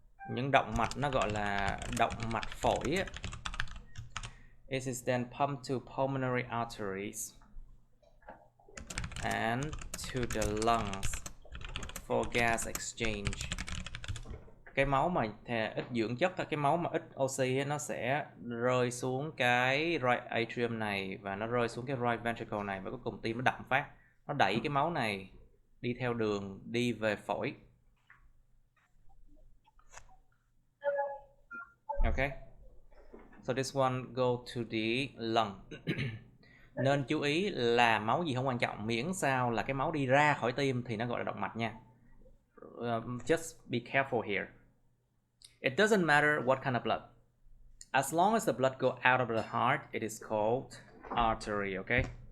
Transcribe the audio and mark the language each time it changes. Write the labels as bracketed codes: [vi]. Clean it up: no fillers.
[vi] Những động mạch nó gọi là động mạch phổi. [en] It is then pumped to pulmonary arteries and to the lungs for gas exchange. [vi] Cái máu mà ít dưỡng chất, cái máu mà ít oxy nó sẽ rơi xuống cái right atrium này và nó rơi xuống cái right ventricle này, và cuối cùng tim nó đậm phát, nó đẩy cái máu này đi theo đường đi về phổi. [en] Okay, so this one go to the lung. [vi] Nên chú ý là máu gì không quan trọng, miễn sao là cái máu đi ra khỏi tim thì nó gọi là động mạch nha. [en] Just be careful here. It doesn't matter what kind of blood. As long as the blood go out of the heart, it is called artery, okay?